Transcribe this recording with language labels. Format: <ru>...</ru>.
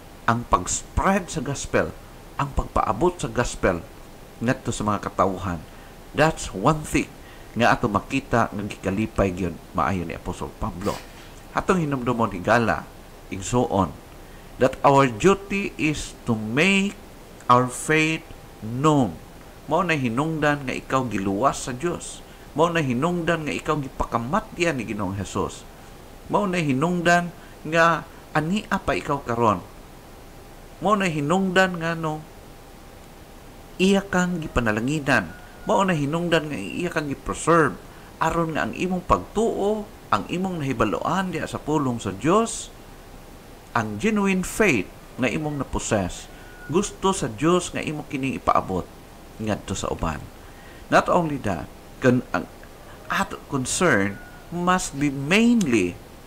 <ceb>Ang pag-spread sa gospel, ang pagpaabot sa gospel ngadto sa mga katawhan,</ceb> <en>that's one thing</en> <ceb>nga ato makita nga gikalipay gyud maayo ni Apostol Pablo. Atong hinumdumon higala igsuon</ceb> <en>that our duty is to make our faith known.</en> <ceb>Mao na hinungdan nga ikaw giluwas sa Dios. Mao na hinungdan nga ikaw gipakamatyan ni Ginoong Hesus. Mao na hinungdan nga ania pa ikaw karon. Mao na hinungdan nga iya kang gipanalanginan. Mao na hinungdan nga iya kang gipreserve aron nga ang imong pagtuo, ang imong nahibaluan diha sa pulong sa Dios, ang genuine faith nga imong na-possess, gusto sa Dios nga imong kining ipaabot ngadto sa uban.</ceb> <en>Not only that,</en> <ceb>ang ato</ceb> <en>concern must be mainly</en>